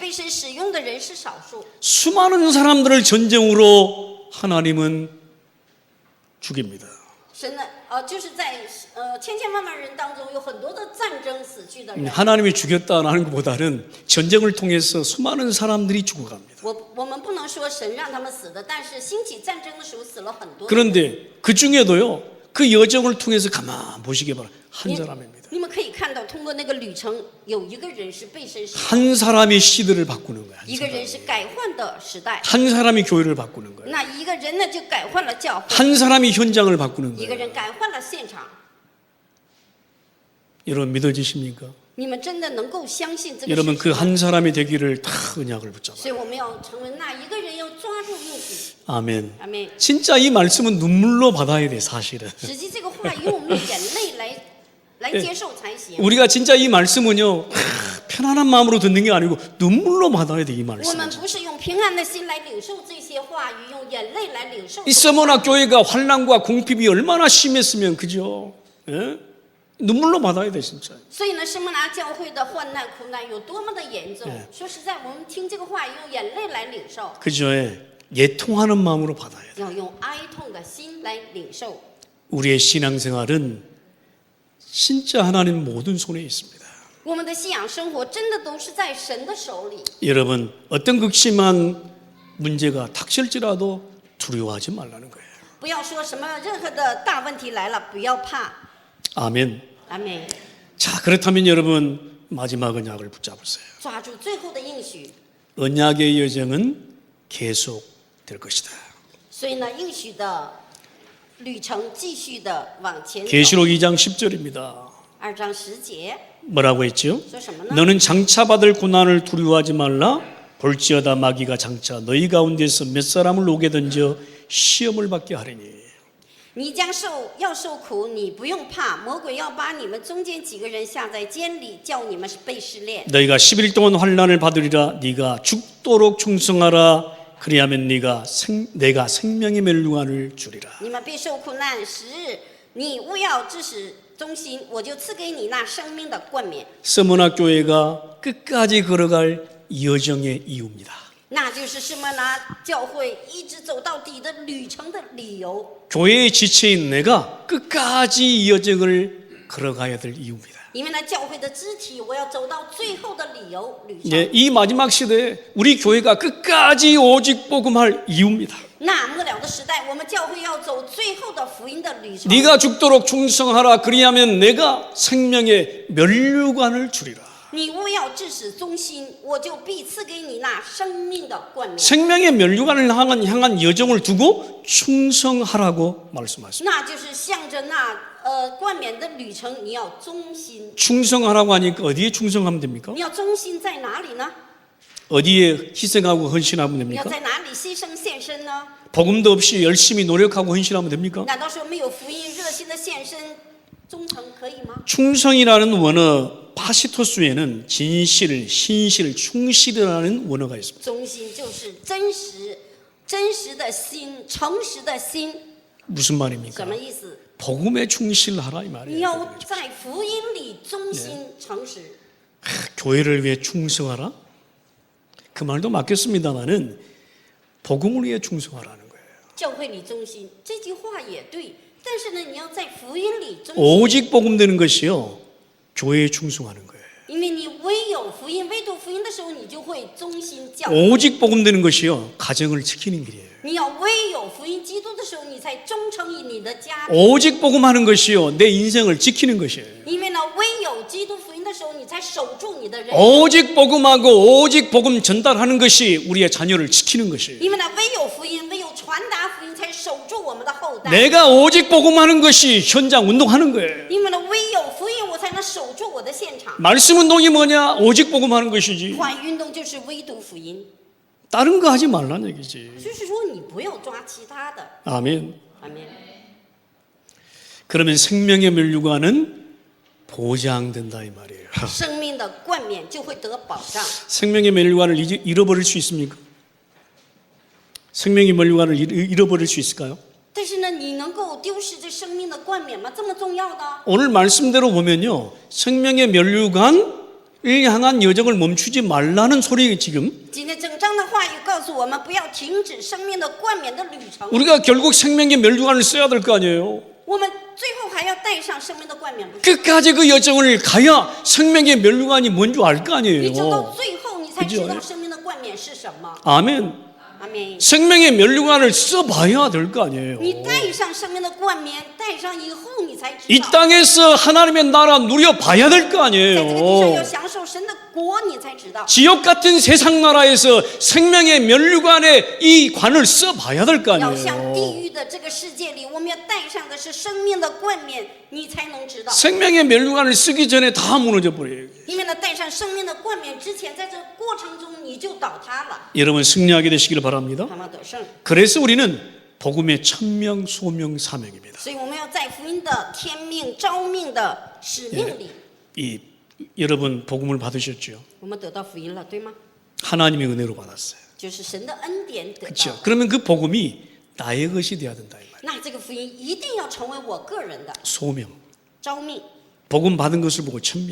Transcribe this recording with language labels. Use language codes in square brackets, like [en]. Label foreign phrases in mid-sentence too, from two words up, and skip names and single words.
[zh] 但是被神使用的人是少数。 [ko] 수많은 사람들을 전쟁으로 하나님은 죽입니다. [zh] 神呢，就是在千千万万人当中，有很多的战争死去的人。 [ko] 하나님이 죽였다는 것보다는 전쟁을 통해서 수많은 사람들이 죽어갑니다. [zh] 我们不能说神让他们死的，但是兴起战争的时候死了很多人。 [ko] 그런데 그 중에도요, 그 여정을 통해서 가만 보시기 바랍니다. 한 사람입니다. [zh] 你们可以看到，通过那个旅程，有一个人是被神使， [ko] 한 사람이 시대를 바꾸는 거야. [zh] 一个人是改换的时代， [ko] 한 사람이 교회를 바꾸는 거야. [zh] 那一个人呢就改换了教会， [ko] 한 사람이 현장을 바꾸는 [zh] 一个 [ko] 거예요. [zh] 人改换了现场。 [ko] 여러분 믿어지십니까? [zh] 你们真的能够相信这个 [ko] 여러분 [zh] 事 [ko] 그 [zh] 实吗？ [ko] 한 사람이 되기를 다 언약을 붙잡아. [zh] 所以我们要成为那一个人，要抓住应许。 [ko] 아멘. [zh] 阿妹， [ko] 진짜 이 말씀은 눈물로 받아야 돼, 사실은. [zh] 实际这个话用我们的眼泪来接受才行。 [ko] 우리가 진짜 이 말씀은요, 편안한 마음으로 듣는 게 아니고 눈물로 받아야 돼, 이 [zh] 我 [ko] 말씀. [zh] 们不是用平安的心来领受这些话语，用眼泪来领受。 [ko] 이 서머나 교회가 환난과 궁핍이 얼마나 심했으면 그죠? 예? 눈물로 받아야 돼, 진짜. [zh] 所以呢，圣莫拿教会的患难苦难有多么的严重？说实在，我们听这个话语，用眼泪来领受， [ko] 그죠? 예. 예통하는 마음으로 받아야 돼. [zh] 要用哀痛的心来领受。 [ko] 우리의 신앙생활은 진짜 하나님 모든 손에 있습니다. [zh] 我们的信仰生活真的都是在神的手里。 [ko] 여러분, 어떤 극심한 문제가 닥칠지라도 두려워하지 말라는 거예요. [zh] 不要说什么任何的大问题来了，不要怕。 [ko] 아멘. [zh] 阿妹， [ko] 자, 그렇다면 여러분 마지막 언약을 붙잡으세요. [zh] 抓住最后的应许。 [ko] 언약의 여정은 계속될 것이다. [zh] 所以呢，应许的旅程继续的往前走。 [ko] 계시록 2장 10절입니다. [zh] 2 章10节 [ko] 뭐라고 했죠? [zh] 说什么呢？ [ko] 너는 장차 받을 고난을 두려워하지 말라. 볼지어다 마귀가 장차 너희 가운데서 몇 사람을 오게 던져 시험을 받게 하리니. [zh] 你将要受苦，你不用怕，魔鬼要把你们中间几个人下在监里，叫你们被试炼。 [ko] 너희가 10일 동안 환난을 받으리라. 네가 죽도록 충성하라. 그리하면 내가 생명의 멸류관을 주리라. [zh] 你们必受苦难10日，你务要至死忠心，我就赐给你那生命的冠冕。 [ko] 서머나 교회가 끝까지 걸어갈 여정의 이유입니다. [zh] 那就是士摩拿教会一直走到底的旅程的理由。 [ko] 교회의 지체인 내가 끝까지 이 여정을 걸어가야 될 이유입니다. [zh] 因为呢，教会的肢体，我要走到最后的理由旅程。 [ko] 예, 이 마지막 시대에 우리 교회가 끝까지 오직 복음할 이유입니다. [zh] 那末了的时代，我们教会要走最后的福音的旅程。 [ko] 네가 죽도록 충성하라. 그리하면 내가 생명의 멸류관을 주리라. [zh] 你务要至死忠心，我就必赐给你那生命的冠冕。 [ko] 생명의 멸류관을 향한 여정을 두고 충성하라고 말씀하십니다. [zh] 那就是向着那冠冕的旅程，你要忠心。 [ko] 충성하라고 하니까 어디에 충성하면 됩니까? [zh] 你要忠心在哪里呢？ [ko] 어디에 희생하고 헌신하면 [zh] 你要 [ko] 됩니까? [zh] 在哪里牺牲献身呢？ [ko] 복음도 없이 열심히 노력하고 헌신하면 됩니까? [zh] 难道说没有福音热心的献身忠诚可以吗？ [ko] 충성이라는 원어 파시토스에는 진실, 신실, 충실이라는 원어가 있습니다. [zh] 忠心就是真实、真实的心、诚实的心， [ko] 무슨 [zh] 什 [ko] 말입니까? [zh] 么意思？ [ko] 복음에 충실하라 이 [zh] 你 [ko] 말이에요. [zh] 要在福音里忠心、诚实。 [ko] 교회를 위해 충성하라? 그 말도 맞겠습니다만은 복음을 위해 충성하라는 거예요. [zh] 教会里忠心这句话也对，但是呢，你要在福音里忠心， [ko] 오직 복음 되는 것이요. 교회에 충성하는 거예요. [zh] 因为你唯有福音、唯独福音的时候，你就会忠心教会。 [ko] 오직 복음 되는 것이요. 가정을 지키는 길이에요. [zh] 你要唯有福音基督的时候，你才忠诚于你的家庭。 [ko] 오직 복음하는 것이요. 내 인생을 지키는 것이에요. [zh] 因为呢，唯有基督福音的时候，你才守住你的人。 [ko] 오직 복음하고 오직 복음 전달하는 것이 우리의 자녀를 지키는 것이에요. [zh] 因为呢，唯有福音，唯有传达福音，才守住我们的后代。 [ko] 내가 오직 복음하는 것이 현장 운동하는 거예요. [zh] 因为呢，唯有福音，我才能守住我的现场。 [ko] 말씀 운동이 뭐냐? 오직 복음하는 것이지. [zh] 换运动就是唯独福音， [ko] 다른 거 하지 말라는 얘기지. [zh] 就是说你不要抓其他的。 [ko] 아멘. [zh] 阿门。 [ko] 그러면 생명의 멸류관은 보장된다 이 말이에요. [zh] 生命的冠冕就会得保障。 [ko] 생명의 멸류관을 잃어버릴 수 있습니까? 생명의 멸류관을 잃어버릴 수 있을까요? [zh] 但是呢，你能够丢失这生命的冠冕吗？这么重要的？ [ko] 오늘 말씀대로 보면요. 생명의 멸류관 이 향한 여정을 멈추지 말라는 소리 지금 [zh] 今天整章的话语告诉我们，不要停止生命的冠冕的旅程。 [ko] 우리가 결국 생명의 멸류관을 써야 될 거 아니에요. [zh] 我们最后还要带上生命的冠冕，不是？ [ko] 끝까지 그 여정을 가야 생명의 멸류관이 뭔지 알 거 [zh] 你走到 [ko] 아니에요. [zh] 最后，你才知道生命的冠冕是什么。 [ko] 아멘. [zh] 阿门。 [ko] 생명의 멸류관을 써봐야 될 거 아니에요. [zh] 你带上生命的冠冕，带上以后，你才知 [ko] 이 [zh] 道。 [ko] 땅에서 하나님의 나라 누려봐야 될 거 [zh] 在这个地上要 [ko] 아니에요. [zh] 享受神的国，你才知道。 [ko] 지옥 같은 세상 나라에서 생명의 멸류관에 이 관을 써봐야 될 거 [zh] 要像地 [ko] 아니에요. [zh] 狱的这个世界里，我们要带上的是生命的冠冕，你才能知道。 [ko] 생명의 멸류관을 쓰기 전에 다 무너져 버려요. [zh] 因为呢，带上生命的冠冕之前，在这过程中你就倒塌了。 [ko] 여러분 승리하게 되시기를 바랍니다. [zh] 他们得胜， [ko] 그래서 우리는 복음의 천명, 소명, 사명입니다. [zh] 所以我们要在福音的天命、召命的使命里， [ko] 이 여러분 복음을 받으셨죠? [zh] 我们得到福音了，对吗？ [ko] 하나님의 은혜로 받았어요. [zh] 就是神的恩典得到 [ko] 그렇죠? 。 그러면 그 복음이 나의 것이 돼야 된다 이 말. [zh] 那这个福音一定要成为我个人的 [ko] 소명. [zh] 召命， [ko] 복음 받은 것을 보고 천명.